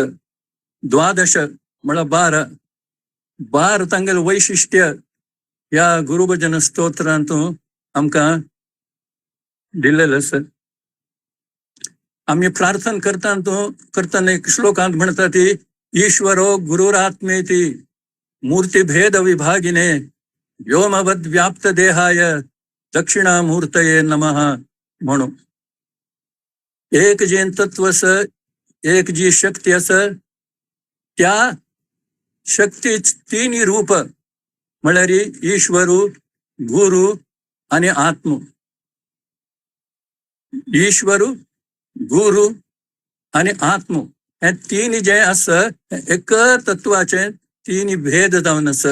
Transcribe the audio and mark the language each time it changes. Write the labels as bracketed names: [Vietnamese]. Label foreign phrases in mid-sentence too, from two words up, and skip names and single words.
[Konkani] 12 म्हळ्यार 12 तांगेल वैशिष्ट्य या गुरुभजन स्तोत्रांतून आमकां दिलेले आसा. आम्ही प्रार्थना करताना एक श्लोकांत म्हणता ती, [Sanskrit] ईश्वरो गुरुरात्मेती मूर्तिभेद विभागिने, व्योमवद व्याप्त देहाय दक्षिणामूर्तये नमः. [Konkani] म्हणून एक जे तत्व अस, एक जी शक्ती अस, त्या शक्ती 3 रूप म्हळ्यार ईश्वरू, गुरु आणि आत्म. ईश्वरू, गुरु आणि आत्म हे 3 जे आसा एक तत्वाचे 3 भेद जावन आसा.